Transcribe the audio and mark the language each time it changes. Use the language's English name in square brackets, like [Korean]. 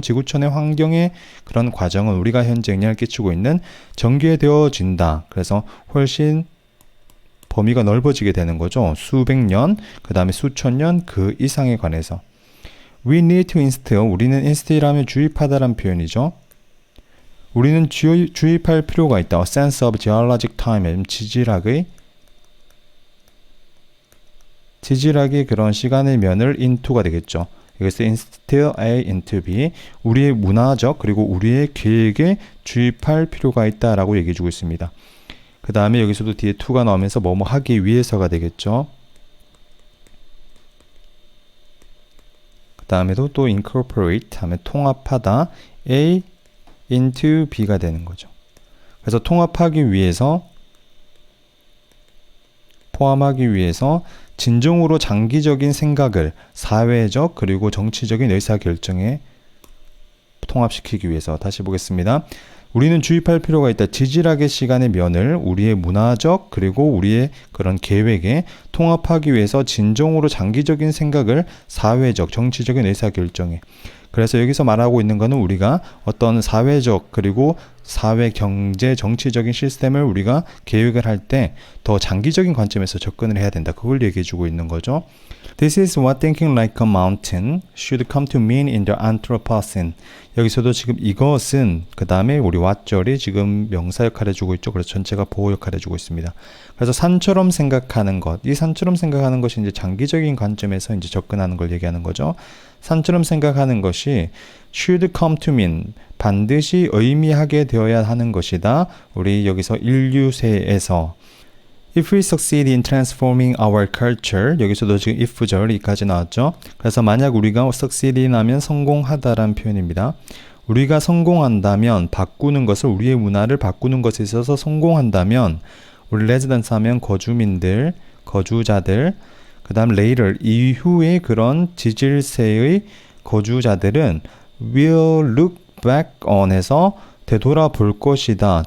[Korean] 지구촌의 환경의 그런 과정은 우리가 현재 영향을 끼치고 있는 전개되어진다. 그래서 훨씬 범위가 넓어지게 되는 거죠. 수백 년, 그 다음에 수천 년 그 이상에 관해서. [English] We need to instill. [Korean] 우리는 instill하면 주입하다라는 표현이죠. 우리는 주입할 필요가 있다. [English] A sense of geologic time. [Korean] 지질학의 그런 시간의 면을 into가 되겠죠. 여기서 [English] instill A into B. [Korean] 우리의 문화적 그리고 우리의 계획에 주입할 필요가 있다라고 얘기해주고 있습니다. 그 다음에 여기서도 뒤에 to가 나오면서 뭐뭐 하기 위해서가 되겠죠. 그 다음에도 또 incorporate 하면 통합하다. A into B가 되는 거죠. 그래서 통합하기 위해서 포함하기 위해서 진정으로 장기적인 생각을 사회적 그리고 정치적인 의사결정에 통합시키기 위해서. 다시 보겠습니다. 우리는 주입할 필요가 있다. 지질학의 시간의 면을 우리의 문화적 그리고 우리의 그런 계획에 통합하기 위해서 진정으로 장기적인 생각을 사회적, 정치적인 의사결정에. 그래서 여기서 말하고 있는 거는 우리가 어떤 사회적 그리고 사회, 경제, 정치적인 시스템을 우리가 계획을 할 때 더 장기적인 관점에서 접근을 해야 된다. 그걸 얘기해 주고 있는 거죠. [English] This is what thinking like a mountain should come to mean in the Anthropocene. [Korean] 여기서도 지금 이것은 그 다음에 우리 what절이 지금 명사 역할을 해주고 있죠. 그래서 전체가 보호 역할을 해주고 있습니다. 그래서 산처럼 생각하는 것, 이 산처럼 생각하는 것이 이제 장기적인 관점에서 이제 접근하는 걸 얘기하는 거죠. 산처럼 생각하는 것이 [English] should come to mean [Korean] 반드시 의미하게 되어야 하는 것이다. 우리 여기서 인류세에서 [English] If we succeed in transforming our culture, [Korean] 여기서도 지금 if절이까지 나왔죠. 그래서 만약 우리가 succeed 하면 성공하다라는 표현입니다. 우리가 성공한다면 바꾸는 것을 우리의 문화를 바꾸는 것에 있어서 성공한다면 우리 residents 하면 거주민들, 거주자들, 그 다음 later 이후에 그런 지질세의 거주자들은 [English] will look back on [Korean] 해서 되돌아볼 것이다.